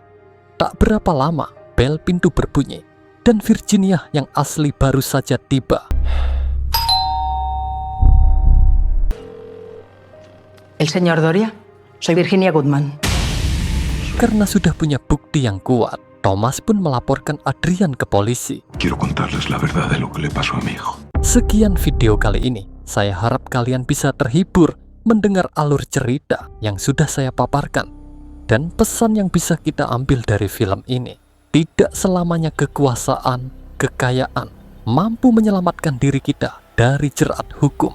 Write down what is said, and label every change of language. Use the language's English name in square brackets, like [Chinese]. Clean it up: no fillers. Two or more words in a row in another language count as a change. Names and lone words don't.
[Indonesian] Tak berapa lama, bel pintu berbunyi, dan Virginia yang asli baru saja tiba. [Spanish] ¿El señor Doria? Soy Virginia Goodman. [Indonesian] Karena sudah punya bukti yang kuat, Thomas pun melaporkan Adrian ke polisi. [Spanish] Quiero contarles la verdad de lo que le pasó a mi hijo. [Indonesian] Sekian video kali ini. Saya harap kalian bisa terhibur mendengar alur cerita yang sudah saya paparkan. Dan pesan yang bisa kita ambil dari film ini, tidak selamanya kekuasaan, kekayaan mampu menyelamatkan diri kita dari jerat hukum.